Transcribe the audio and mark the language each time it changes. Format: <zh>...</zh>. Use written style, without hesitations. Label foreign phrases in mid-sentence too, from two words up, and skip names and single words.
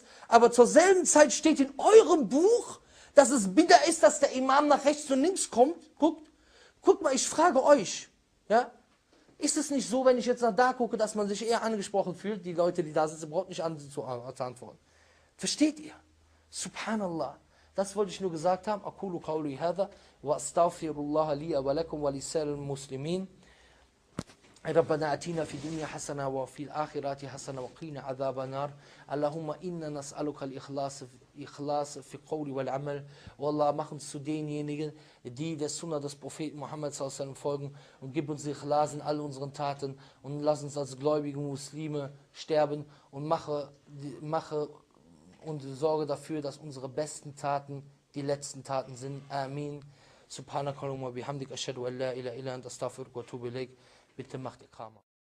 <de>Aber zur selben Zeit steht in eurem Buch, dass es Bid'a ist, dass der Imam nach rechts und links guckt mal, ich frage euch, ja, ist es nicht so, wenn ich jetzt nach da gucke, dass man sich eher angesprochen fühlt, die Leute, die da sitzen, braucht nicht zu antworten. Versteht ihr? Subhanallah. Das wollte ich nur gesagt haben.</de> <ar>أقول قولي هذا وأستغفر الله لي ولكم ولسائر المسلمين. ربنا آتنا في الدنيا حسنة وفي الآخرة حسنة وقنا عذاب النار اللهم إنا نسألك الإخلاص في القول والعمل والله</ar> <de>mach uns zu denjenigen, die der Sunna des Propheten Muhammad sallallahu folgen und gib uns Ikhlas in all unseren Taten und lass uns als gläubige Muslime sterben und mache und sorge dafür, dass unsere besten Taten die letzten Taten sind. Amin.</de> <ar>سبحانك اللهم بحمدك أشهد أن لا إله إلا أنت أستغفرك وأتوب إليك.</ar> <de>Bitte macht Iqama.</de>